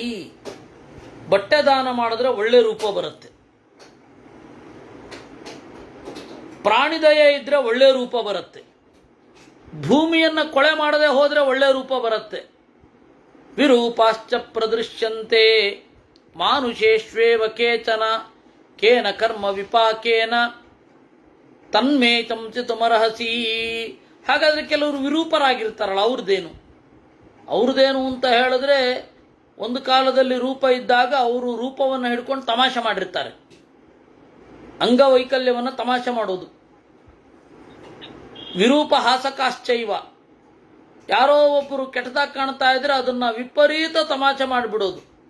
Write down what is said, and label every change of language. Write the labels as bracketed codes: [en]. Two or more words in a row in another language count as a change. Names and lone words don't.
[kn] ಬಟ್ಟೆ ದಾನ ಮಾಡಿದ್ರೆ ಒಳ್ಳೆ ರೂಪ ಬರುತ್ತೆ, ಪ್ರಾಣಿದಯ ಇದ್ರೆ ಒಳ್ಳೆ ರೂಪ ಬರುತ್ತೆ, ಭೂಮಿಯನ್ನು ಕೊಳೆ ಮಾಡದೆ ಹೋದರೆ ಒಳ್ಳೆ ರೂಪ ಬರುತ್ತೆ. [sa] ವಿರೂಪಾಶ್ಚ ಪ್ರದೃಶ್ಯಂತೆ ಮಾನುಷೇಶ್ವೇವ ಕೇಚನ ಕೇನ ಕರ್ಮ ವಿಪಾಕೇನ ತನ್ಮೇ ಚಂಚಿತುಮರ್ಹಸಿ. [kn] ಹಾಗಾದರೆ ಕೆಲವರು ವಿರೂಪರಾಗಿರ್ತಾರಲ್ಲ, ಅವ್ರದ್ದೇನು ಅಂತ ಹೇಳಿದ್ರೆ, ಒಂದು ಕಾಲದಲ್ಲಿ ರೂಪ ಇದ್ದಾಗ ಅವರು ರೂಪವನ್ನು ಹಿಡ್ಕೊಂಡು ತಮಾಷೆ ಮಾಡಿರ್ತಾರೆ, ಅಂಗವೈಕಲ್ಯವನ್ನು ತಮಾಷೆ ಮಾಡೋದು. [sa] ವಿರೂಪ ಹಾಸಕಾಶ್ಚೈವ, [kn] ಯಾರೋ ಒಬ್ಬರು ಕೆಟ್ಟದಾಗಿ ಕಾಣ್ತಾ ಇದ್ರೆ ಅದನ್ನ ವಿಪರೀತ ತಮಾಷೆ ಮಾಡಿಬಿಡೋದು.